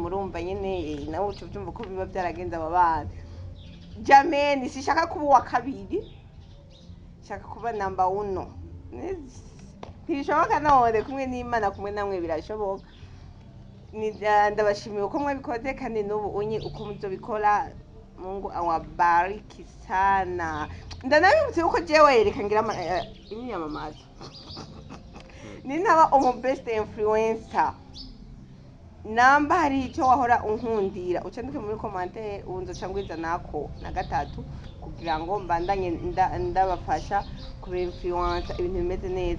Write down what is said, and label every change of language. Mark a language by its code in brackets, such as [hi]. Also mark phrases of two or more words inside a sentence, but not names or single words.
[rn] Urumva nyene nawe ucuvyumva ko biba byaragenze aba bana. [sw] Jameni, sishaka kuba uwa kabiri, shaka kuba number 1. [rn] Ntibishoboka none, kumwe n'Imana kumwe namwe birashoboka. Ndabashimiye uko mwabikoze, kandi n'ubu unyi uko muzobikora. [sw] Mungu awabariki sana. [rn] Ndanabibutse uko jewe reka ngira imyamamazo. Ninaba umu [en] best influencer, [rn] namba hari icyo wahora unkundira, ucandike muri commentaire unzoca ngwiza nako na gatatu, kugira ngo mbandanye ndabafasha kuba influencer ibintu bimeze neza.